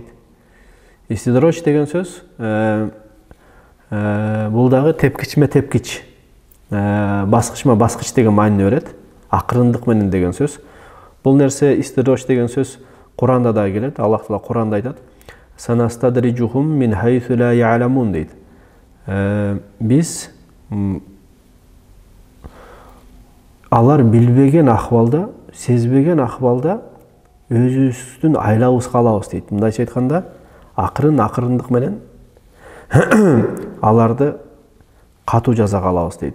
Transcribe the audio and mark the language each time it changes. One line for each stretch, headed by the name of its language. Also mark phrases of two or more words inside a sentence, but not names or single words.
Kyrgyz: Истидроч деген сөз бул дагы тепкичме тепкич, баскычма баскыч деген маанини берет. Акырындык менен деген сөз. Бул нерсе истидроч деген сөз Куранда да келет. Аллах Таала Куранда айтат:
Arabic: "سنستدرجهم من حيث لا يعلمون"
Kyrgyz: дейт. Биз алар билбеген акыбалда, сезбеген акыбалда өзүбүздүн айлабызга алабыз дейт. Мындайча айтканда, акырындык менен аларды катуу жазага алабыз дейт.